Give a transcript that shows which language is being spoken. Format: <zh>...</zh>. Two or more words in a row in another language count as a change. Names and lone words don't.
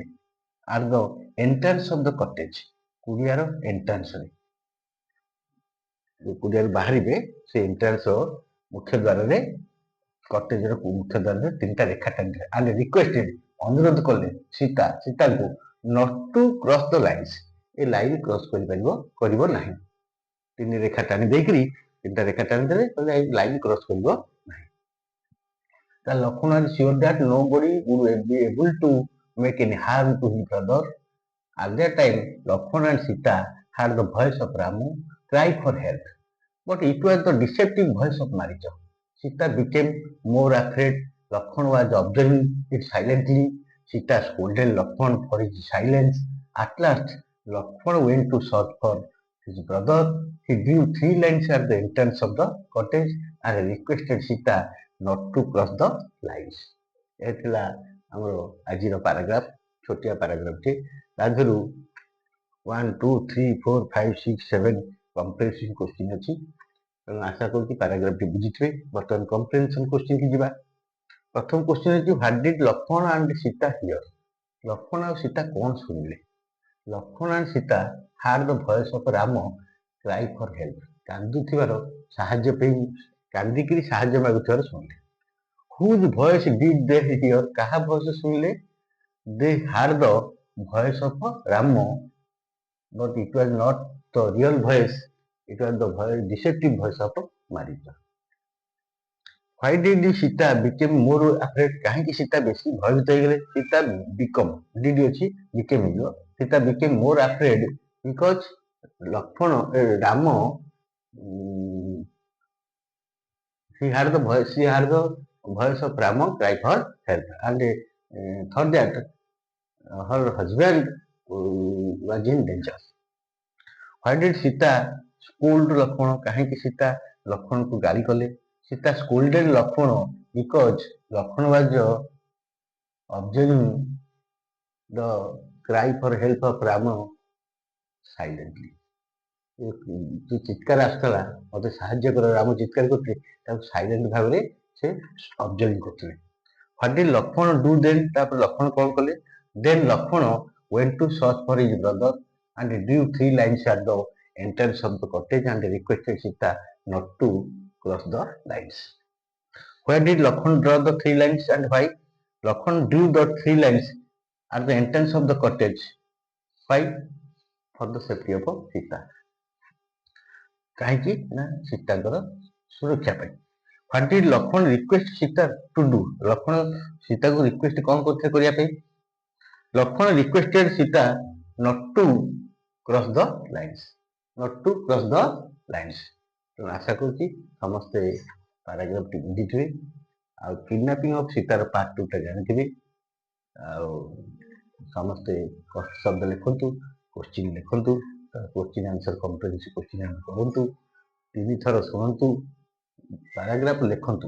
<en>At the entrance of the cottage,</en> <or>କୁଡ଼ିଆର ଏଣ୍ଟ୍ରାନ୍ସରେ, କୁଡ଼ିଆରୁ ବାହାରିବେ ସେ ଏଣ୍ଟ୍ରାନ୍ସ ମୁଖ୍ୟ ଦ୍ୱାରରେ, କଟେଜର ମୁଖ୍ୟ ଦ୍ୱାରରେ 3ଟା ରେଖା ଟାଣିଦେଲେ।</or> <en>and requested,</en> <or>ଅନୁରୋଧ କଲେ ସୀତାଙ୍କୁ</or> <en>not to cross the lines,</en> <or>ଏ ଲାଇନ୍ କ୍ରସ୍ କରିବ ନାହିଁ। 3 ରେଖା ଟାଣି ଦେଇକିରି 3ଟା ରେଖା ଟାଣିଦେଲେ, କହିଲେ ଏଇ ଲାଇନ୍ କ୍ରସ୍ କରିବ ନାହିଁ।</or> <en>ତା ଲକ୍ଷ୍ମଣ was sure that nobody would be able to make any harm to his brother. At that time, Lakshmana and Sita heard the voice of Rama cry for help, but it was the deceptive voice of Maricha. Sita became more afraid. Lakshmana was observing it silently. Sita scolded Lakshmana for his silence. At last, Lakshmana went to search for his brother. He drew 3 lines at the entrance of the cottage and requested Sita not to cross the lines.</en> <or>ଏ ଥିଲା ଆମର ଆଜିର ପାରାଗ୍ରାଫ, ଛୋଟିଆ ପାରାଗ୍ରାଫଟି। ତା ଦେହରୁ 1, 2, 3, 4, 5, 6, 7</or> <en>comprehensive question</en> <or>ଅଛି। ତେଣୁ ଆଶା କରୁଛି ପାରାଗ୍ରାଫଟି ବୁଝିଥିବେ। ବର୍ତ୍ତମାନ</or> <en>comprehension question</en> <or>କି ଯିବା। ପ୍ରଥମ କୋଶ୍ଚିନ୍ ହେଉଛି,</or> <en>What did Lakshmana and Sita hear?</en> <or>ଲକ୍ଷ୍ମଣ ଆଉ ସୀତା କ'ଣ ଶୁଣିଲେ?</or> <en>Lakshmana and Sita heard the voice of Rama cry for help,</en> <or>କାନ୍ଦୁଥିବାର ସାହାଯ୍ୟ ପାଇଁ, କାନ୍ଦିକିରି ସାହାଯ୍ୟ ମାଗୁଥିବାର ଶୁଣିଲେ।</or> <en>Whose voice did they hear?</en> <or>କାହା ଭଏସ୍ ଶୁଣିଲେ?</or> <en>they had the voice of Rama, but it was not the real voice, it was the voice, deceptive voice of Marita. Why did Sita became more afraid?</en> <or>କାହିଁକି ସୀତା ବେଶୀ ଭୟଭୀତ ହେଇଗଲେ? ସୀତା</or> <en>become did</en> <or>ଅଛି became ହେଇଯିବ.</or> <en>ସୀତା became more afraid because ଲକ୍ଷ୍ମଣ ରାମ she had the voice of Rama cry for help, and thought that her husband was in danger. Why did Sita scold Lakshmana?</en> <or>କାହିଁକି ସୀତା ଲକ୍ଷ୍ମଣକୁ ଗାଳି କଲେ?</or> <en>Sita scolded Lakshmana because Lakshmana was observing the cry for help of Rama silently.</en> <or>जो ଚିତ୍କାର ଆସୁଥିଲା ମତେ ସାହାଯ୍ୟ କର ରାମ ଚିତ୍କାର କରୁଥିଲେ ତାକୁ ସାଇଲେଣ୍ଟ ଭାବରେ ସେ ଅବଜର୍ଭିଂ କରୁଥିଲେ.</or> <en>What did Lakshmana do then?</en> <or>ତାପରେ ଲକ୍ଷ୍ମଣ କଣ କଲେ?</or> <en>Then Lakshmana went to search for his brother and drew 3 lines at the entrance of the cottage and requested Sita not to cross the lines. Where did Lakshmana draw the 3 lines and why? Lakshmana drew the 3 lines at the entrance of the cottage. Why? For the safety of Sita.</en> <or>କାହିଁକି ନା ସୀତାଙ୍କର ସୁରକ୍ଷା ପାଇଁ.</or> <en>What did Lakshmana request Sita to do?</en> <or>ଲକ୍ଷ୍ମଣ ସୀତାକୁ ରିକ୍ୱେଷ୍ଟ କଣ କରିଥିଲେ କରିବା ପାଇଁ?</or> <en>ଲକ୍ଷ୍ମଣ requested Sita not to cross the lines. Not to cross the lines.</en> <or>ତେଣୁ ଆଶା କରୁଛି ସମସ୍ତେ ପାରାଗ୍ରାଫଟି ବୁଝିଥିବେ ଆଉ</or> <en>kidnapping of</en> <or>ସୀତାର ପାର୍ଟ 2 ଟା ଜାଣିଥିବେ ଆଉ ସମସ୍ତେ କଷ୍ଟ ଶବ୍ଦ ଲେଖନ୍ତୁ, କୋଶ୍ଚିନ୍ ଲେଖନ୍ତୁ,</or> <en>question answer comprehensive question answer</en> <or>କରନ୍ତୁ, 3 ଥର ଶୁଣନ୍ତୁ, ପାରାଗ୍ରାଫ ଲେଖନ୍ତୁ.</or>